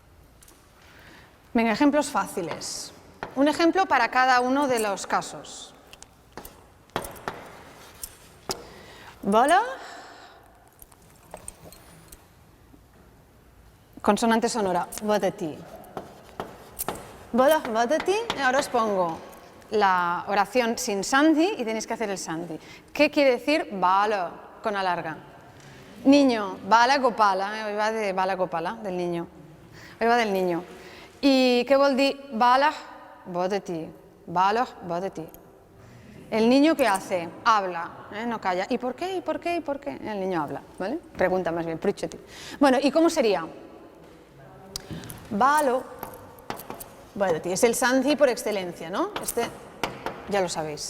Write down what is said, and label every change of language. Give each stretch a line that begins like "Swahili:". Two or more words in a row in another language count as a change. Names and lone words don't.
Spanish: Venga, ejemplos fáciles. Un ejemplo para cada uno de los casos. Bala. Consonante sonora, vadati.
Sanskrit: Bala, vadati.
Spanish: Ahora os pongo la oración sin sandhi y tenéis que hacer el sandhi. ¿Qué quiere decir bala con A larga? Niño, bala gopala, hoy va de bala gopala, del niño. Hoy va del niño. ¿Y
Catalan: qué vol dir
Spanish: bala?
Sanskrit: Vadati. Bala, vadati.
Spanish: El niño, ¿qué hace? Habla, no calla. ¿Y por qué? ¿Y por qué? ¿Y por qué? El niño habla, ¿vale? Pregunta más bien, pritcheti. Bueno, ¿y cómo sería?
Sanskrit: Balo, vadati.
Spanish: Es el sandhi por excelencia, ¿no? Este ya lo sabéis.